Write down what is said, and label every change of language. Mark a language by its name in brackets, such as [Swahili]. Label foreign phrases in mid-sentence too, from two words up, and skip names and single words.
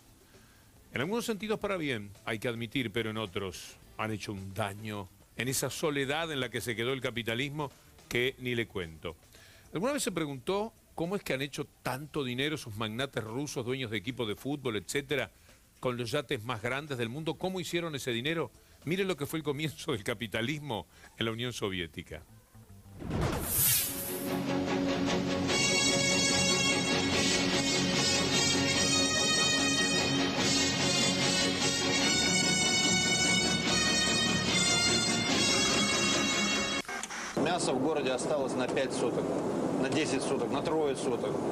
[Spanish] En algunos sentidos para bien, hay que admitir, pero en otros han hecho un daño en esa soledad en la que se quedó el capitalismo que ni le cuento. ¿Alguna vez se preguntó cómo es que han hecho tanto dinero sus magnates rusos, dueños de equipos de fútbol, etcétera, con los yates más grandes del mundo? ¿Cómo hicieron ese dinero? Miren lo que fue el comienzo del capitalismo en la Unión Soviética. [Russian] Мясо в городе осталось на 5 суток, на 10 суток, на 3 суток.